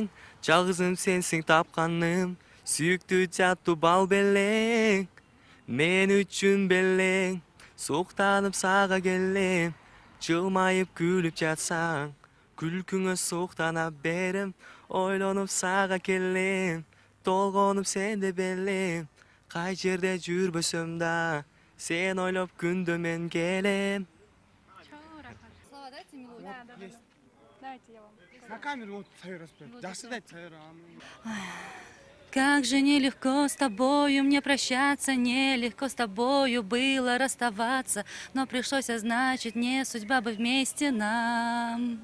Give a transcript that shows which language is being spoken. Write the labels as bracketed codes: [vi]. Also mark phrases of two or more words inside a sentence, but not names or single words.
[ky] жалгызым сенсиң тапканым, сүйүктүү жаттуу бал белең, мен үчүн белең, суктанып сага келем, жылмайып күлүп жатсаң, күлкүңө суктана берем, ойлонуп сага келем, толгонуп сенде белем, кай жерде жүрбөсөм да, сен ойлоп күндө мен келем. [ru] Слова дайте мелодию. Дайте я вам. На камеру вот распев. Жақсы дайте Как же нелегко с тобою мне прощаться, нелегко с тобою было расставаться, но пришлось, а значит, не судьба бы вместе нам.